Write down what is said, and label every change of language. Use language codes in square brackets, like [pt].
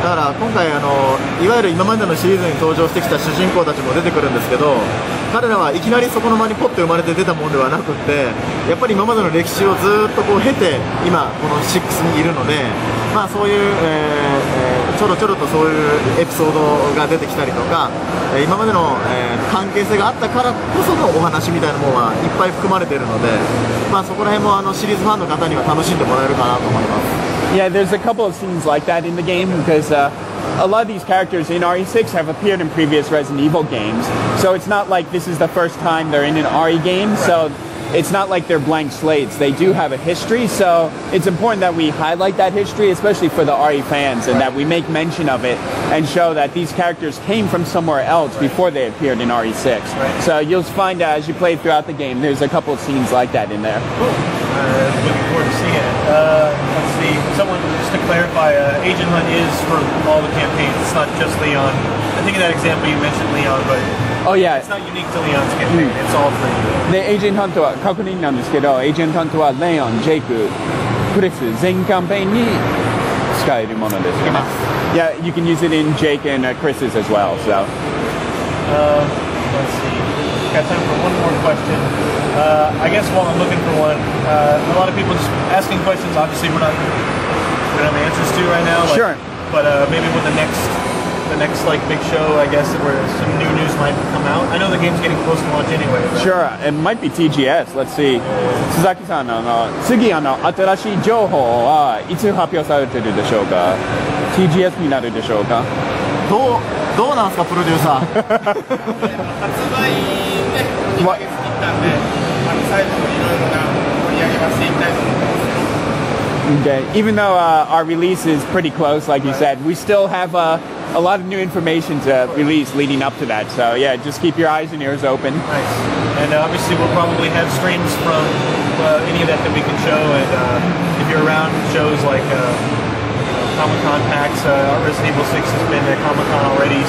[ja] だから今回いわゆる今までのシリーズに登場してきた主人公たちも出てくるんですけど、彼らはいきなりそこの場にポッと生まれて出たものではなくって、やっぱり今までの歴史をずっと経て今この6にいるので、そういう、ちょろちょろとそういうエピソードが出てきたりとか、今までの、関係性があったからこそのお話みたいなものはいっぱい含まれているので、そこら辺もシリーズファンの方には楽しんでもらえるかなと思います。 [en] Yeah, there's a couple of scenes like that in the game because a lot of these characters in RE6 have appeared in previous Resident Evil games. So it's not like this is the first time they're in an RE game. So it's not like they're blank slates. They do have a history. So it's important that we highlight that history, especially for the RE fans, and that we make mention of it and show that these characters came from somewhere else before they appeared in RE6. So you'll find as you play throughout the game, there's a couple of scenes like that in there. Cool. Looking forward to seeing it. Let's see. Someone, just to clarify, Agent Hunt is for all the campaigns. It's not just Leon. I think in that example you mentioned Leon, but Oh yeah. it's not unique to Leon's campaign. It's all for you. [ja] で、エージェントハントは確認なんですけど、エージェントハントはレオン、ジェイク、クリス全キャンペーンに使えるものですよね。 [en] Yeah, you can use it in Jake and Chris's as well. So. Let's see. Got time for one more question. I guess while I'm looking for one, a lot of people just asking questions. Obviously, we don't have answers to right now. Sure. But maybe when the next the next like big show, I guess, where some new news might come out? I know the game's getting close to launch anyway. But... Sure, it might be TGS. Let's see. [ja] 須崎さんの次新しい情報はいつ発表されてるでしょうか。 TGS になるでしょうか。どうなんですかプロデューサー。発売ね2ヶ月切ったんで、最後のいろいろな盛り上げはしていきたいと思います。 [en] Okay. Even though our release is pretty close, like you said, we still have a lot of new information to release leading up to that. So yeah, just keep your eyes and ears open. Nice. And obviously we'll probably have streams from any of that we can show. And if you're around shows like Comic-Con PAX, our Resident Evil 6 has been at Comic-Con already.